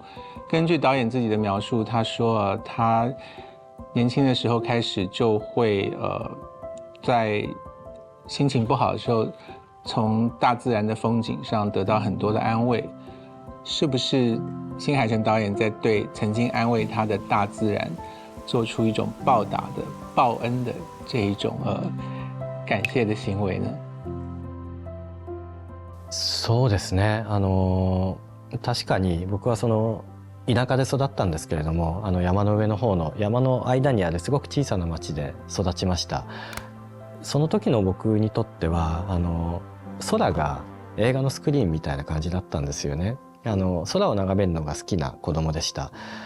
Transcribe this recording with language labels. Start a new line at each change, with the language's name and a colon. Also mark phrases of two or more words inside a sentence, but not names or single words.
Chinese: 根据导演自己的描述，他说他年轻的时候开始就会在心情不好的时候，从大自然的风景上得到很多的安慰。是不是新海诚导演在对曾经安慰他的大自然做出一种报答的、报恩的这一种感謝的行為呢？
Japanese: そうですね。確かに僕は田舎で育ったんですけれども、山の上の方の山の間にあるすごく小さな町で育ちました。その時の僕にとっては空が映画のスクリーンみたいな感じだったんですよね。空を眺めるのが好きな子供でした。